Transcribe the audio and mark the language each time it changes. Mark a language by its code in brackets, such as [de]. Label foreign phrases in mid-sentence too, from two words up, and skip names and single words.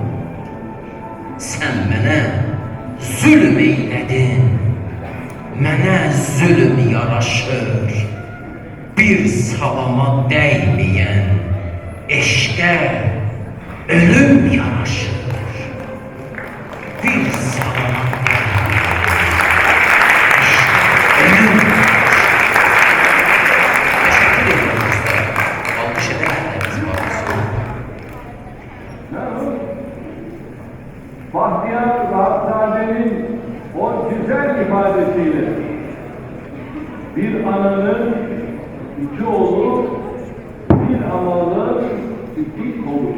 [az] Sən mənə zülm eylədin, mənə zülm yaraşır. Bir salama dəyməyən eşqə ölüm yaraşır. Bir salama ölüm yaraşır. [tr] Teşekkür ederim dostlar. Alkış edemediniz babası. Bahtiyar Rahatszade'nin o güzel ifadesiyle bir ananın iki oğlu, bir amalın iki kolu.